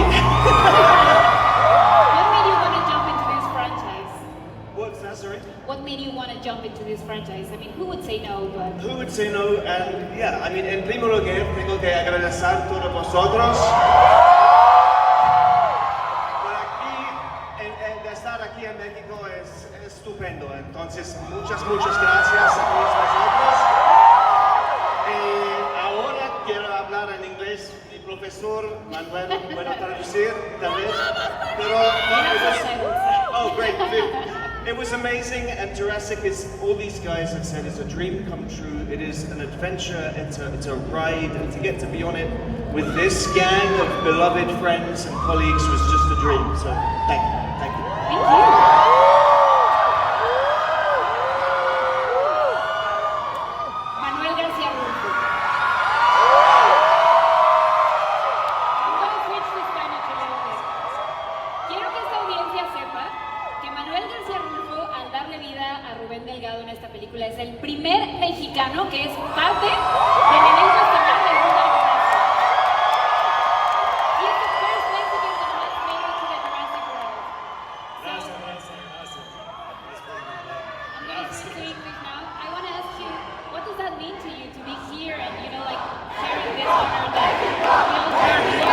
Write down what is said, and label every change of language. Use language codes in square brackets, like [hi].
[en] What made you want to jump into this franchise? What's that, sorry? What made you want to jump into this franchise? I mean, who would say no, but... Who would say no? And yeah, I mean, [es] en primer lugar, tengo que agradecer a todos vosotros por aquí, de estar aquí en México es estupendo. Entonces, muchas gracias a todos vosotros. Ahora quiero hablar en inglés. Mi profesor Manuel puede traducir tal vez, pero no, [en] oh great, It was amazing, and Jurassic is, all these guys have said, is a dream come true. It is an adventure, it's a ride, and to get to be on it with this gang of beloved friends and colleagues was just a dream. So thank you. Thank you. Manuel García-Rulfo. I'm going to switch to Spanish a little bit. [es] Quiero que esta audiencia sepa que Manuel García-Rulfo, al darle vida a Rubén Delgado en esta película, es el primer mexicano que es parte del elenco estelar de Jurassic World. [en] He is the first Mexican that has made it to the Jurassic World. So, I'm going to switch to English now. I want to ask you, what does that mean to you to be here and, you know, like, sharing this honor that we all share together?